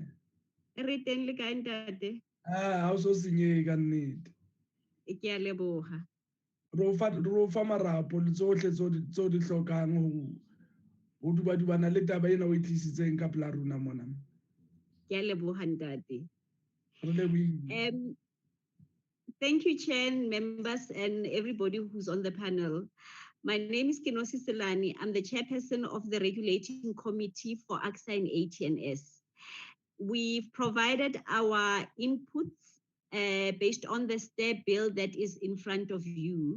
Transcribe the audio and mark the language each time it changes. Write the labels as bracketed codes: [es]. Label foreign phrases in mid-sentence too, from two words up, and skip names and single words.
[st] Reten legaindade. Also sinye ganit. Ke leboha. Rofa marapo le tsohle tso di hlokang ho dubadubana le taba ena o e tlisitseng ka pela rona mona. Ke leboha ntate. [en] Thank you, Chair, members, and everybody who's on the panel. My name is Kenosi Selani. I'm the chairperson of the Regulating Committee for ACSA and ATNS. We've provided our inputs based on the STAIR bill that is in front of you.